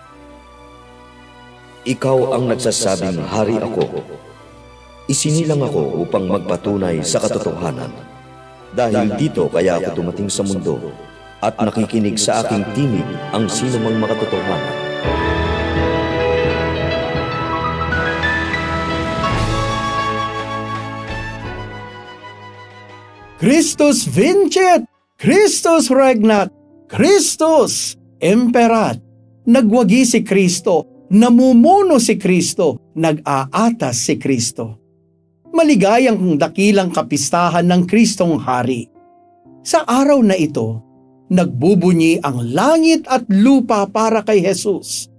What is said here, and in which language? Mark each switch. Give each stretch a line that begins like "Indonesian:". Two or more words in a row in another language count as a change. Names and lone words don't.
Filipino: Ikaw ang nagsasabing hari ako. Isinilang ako upang magpatunay sa katotohanan. Dahil dito kaya ako dumating sa mundo at nakikinig sa aking tinig ang sino mang makatotohanan.
Latin: Christus vincit! Christus regnat! Christus imperat!
Filipino: Nagwagi si Kristo, namumuno si Kristo, nag-aatas si Kristo. Maligayang dakilang kapistahan ng Kristong Hari. Sa araw na ito, nagbubunyi ang langit at lupa para kay Jesus.